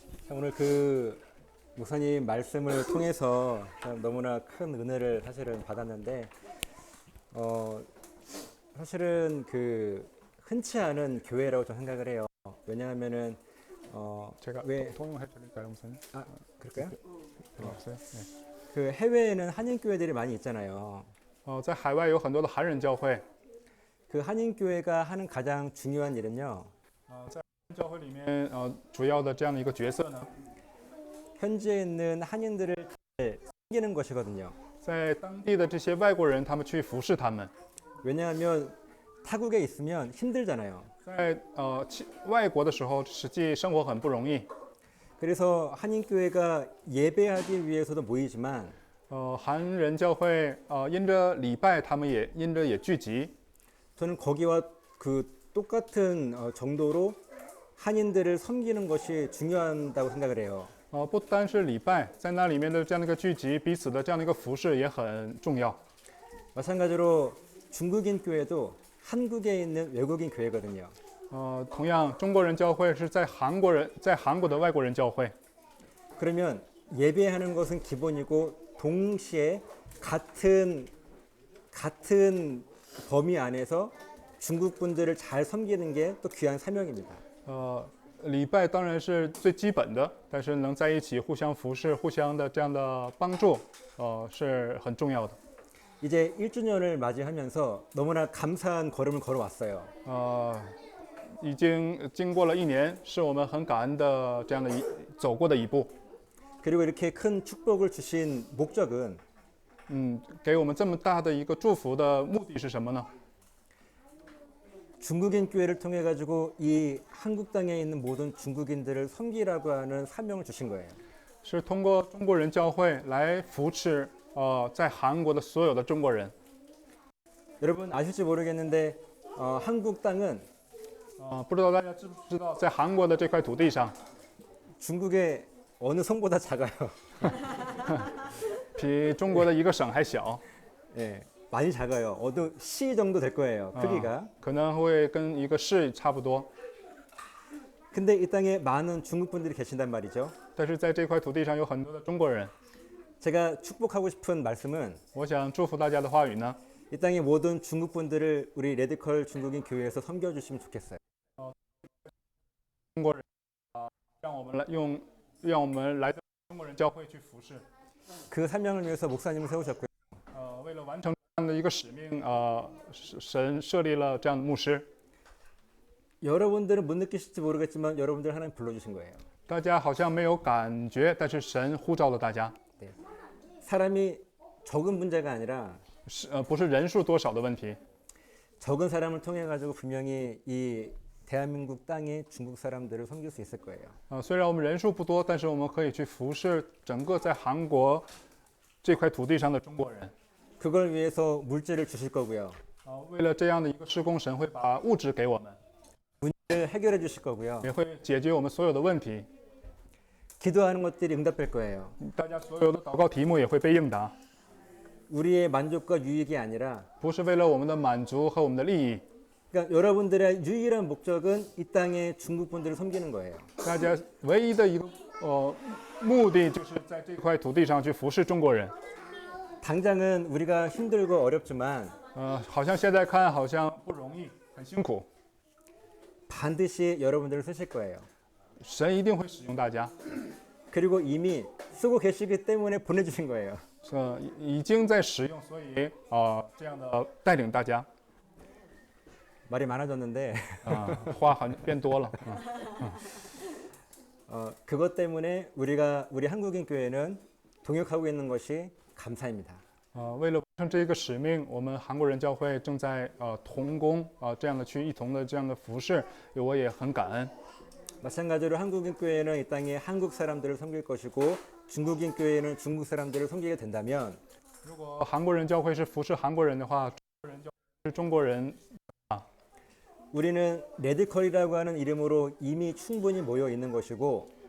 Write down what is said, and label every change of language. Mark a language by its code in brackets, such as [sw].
[ko] 오늘 그 목사님 말씀을 통해서 너무나 큰 은혜를 사실은 받았는데 사실은 그 흔치 않은 교회라고 저는 생각을 해요. 왜냐하면은 제가 왜 통역해 드릴까요, 목사님? 그럴까요? 없어요? 네. 그 해외에는 한인 교회들이 많이 있잖아요. [zh] 在海外有很多的韩人教会， [ko] 그 한인 교회가 하는 가장 중요한 일은요. [zh] 在教会里面主要的这样的一个角色呢， [ko] 현지에 있는 한인들을 섬기는 것이거든요. [zh] 在当地的这些外国人，他们去服侍他们。 [ko] 왜냐하면 타국에 있으면 힘들잖아요. [zh] 在外国的时候，实际生活很不容易。 [ko] 그래서 한인 교회가 예배하기 위해서도 모이지만 [zh] 韩人教会因着礼拜，他们也因着也聚集。 [ko] 저는 거기와 그 똑같은 정도로 한인들을 섬기는 것이 중요하다고 생각을 해요. [zh] 不单是礼拜，在那里面的这样的一个聚集，彼此的这样的一个服侍也很重要。 [ko] 마찬가지로 중국인 교회도 한국에 있는 외국인 교회거든요. [zh] 同样，中国人教会是在韩国的外国人教会。 [ko] 그러면 예배하는 것은 기본이고 동시에 같은 범위 안에서 중국 분들을 잘 섬기는 게 또 귀한 사명입니다. [zh] 礼拜当然是最基本的，但是能在一起互相服侍、互相的这样的帮助，是很重要的。 [ko] 이제 1주년을 맞이하면서 너무나 감사한 걸음을 걸어왔어요. [zh] 已经经过了一年，是我们很感恩的这样的走过的一步。 [ko] 그리고 이렇게 큰 축복을 주신 목적은 [zh] 给我们这么大的一个祝福的目的是什么呢？ [ko] 중국인 교회를 통해 가지고 이 한국 땅에 있는 모든 중국인들을 섬기라고 하는 사명을 주신 거예요. [zh] 是通过中国人教会来扶持在韩国的所有的中国人。 [ko] 여러분 아실지 모르겠는데 한국 땅은 [zh] 不知道大家知不知道，在韩国的这块土地上， [ko] 중국의 어느 성보다 작아요. [zh] 比中国的一个省还小， [ko] 예, 많이 작아요. 어느 시 정도 될 거예요. 크기가. [zh] 可能会跟一个市差不多。 [ko] 근데 이 땅에 많은 중국 분들이 계신단 말이죠. [zh] 但是在这块土地上有很多的中国人。 [ko] 제가 축복하고 싶은 말씀은 [zh] 我想祝福大家的话语呢， [ko] 이 땅의 모든 중국 분들을 우리 레드컬 중국인 교회에서 섬겨주시면 좋겠어요. [zh] 中国人让我们来到中国人教会去服侍。 [ko] 그 사명을 위해서 목사님을 세우셨고요. [zh] 为了完成这样的一个使命，神设立了这样的牧师。 [ko] 여러분들은 못 느끼실지 모르겠지만 여러분들 하나님 불러주신 거예요. [zh] 大家好像没有感觉，但是神呼召了大家， [ko] 사람이 적은 문제가 아니라 [zh] 不是人数多少的问题， [ko] 적은 사람을 통해 가지고 분명히 이 대한민국 땅에 중국 사람들을 섬길 수 있을 거예요. [zh] 虽然我们人数不多，但是我们可以去服侍整个在韩国这块土地上的中国人。 [ko] 그걸 위해서 물질을 주실 거고요. [zh] 为了这样的一个施工，神会把物质给我们， [ko] 문제를 해결해 주실 거고요. [zh] 也会解决我们所有的问题。 [ko] 기도하는 것들이 응답될 거예요. [zh] 大家所有的祷告题目也会被应答， [ko] 우리의 만족과 유익이 아니라 [zh] 不是为了我们的满足和我们的利益。 [ko] 그러니까 여러분들의 유일한 목적은 이 땅의 중국 분들을 섬기는 거예요. [zh] 大家唯一的一个目的就是在这块土地上去服侍中国人。 [ko] 당장은 우리가 힘들고 어렵지만 [zh] 好像现在看好像不容易，很辛苦。 [ko] 반드시 여러분들을 쓰실 거예요. [zh] 神一定会使用大家， [ko] 그리고 이미 쓰고 계시기 때문에 보내주신 거예요. [zh] 已经在使用，所以这样的带领大家。 [ko] 말이 많아졌는데 [zh] 话好像变多了。 [ko] 그것 때문에 우리 한국인 교회는 동역하고 있는 것이 감사입니다. [zh] 为了完成这个使命，我们韩国人教会正在同工这样的去一同的这样的服侍，我也很感恩。 [ko] 마찬가지로 한국인 교회는 이 땅에 한국 사람들을 섬길 것이고 중국인 교회는 중국 사람들을 섬기게 된다면 [zh] 如果韩国人教会是服侍韩国人的话，中国人教会是中国人。 [ko] 우리는 레드컬이라고 하는 이름으로 이미 충분히 모여 있는 것이고